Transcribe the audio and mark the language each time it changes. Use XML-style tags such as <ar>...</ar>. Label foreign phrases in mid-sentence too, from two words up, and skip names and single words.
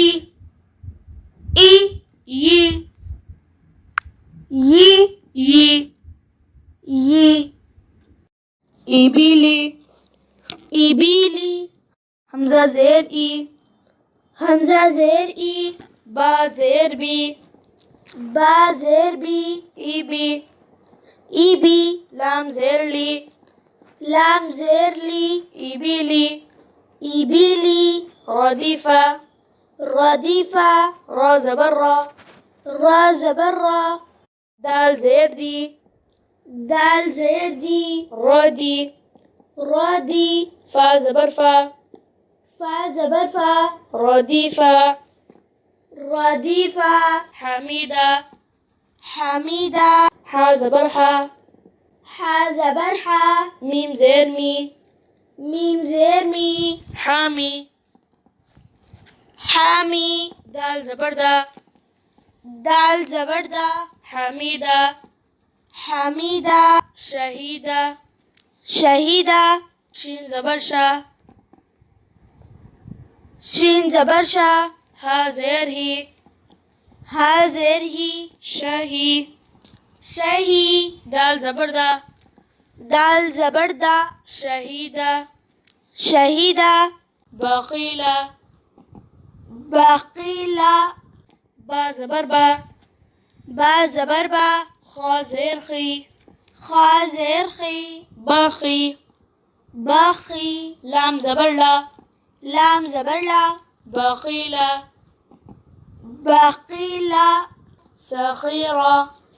<ur>ई, यी, यी, यी, यी, इबीली, इबीली, ہمزہ زیر اِ, ہمزہ زیر اِ, با زیر بِ, با زیر بِ, ईबी, ईबी, لام زیر لِ, لام زیر لِ, इबीली, इबीली, रदीफा, रदीफा, را زبر رَ, را زبر رَ, دال زیر دِ, دال زیر دِ, رَ دِ, رَ دِ, فا زبر فَ, فا زبر فَ, रदीफा, रदीफा, हमीदा, हमीदा, حا زبر حَ, حا زبر حا ميم زير مي ميم زير مي حامي حامي دال زبر دا دال زبر دا حميدة حميدة شهيدة شهيدة شين زبر شا شين زبر شا ها زير هي ها زير هي شهي شهي دال زبر دا دال زبر دا شهيدة شهيدة بخيلة بقيلة با زبر با با زبر با خا زير خي خا زير خي باخي باخي لام زبر لا لام زبر لا بخيلة بقيلة سخيرة</ur>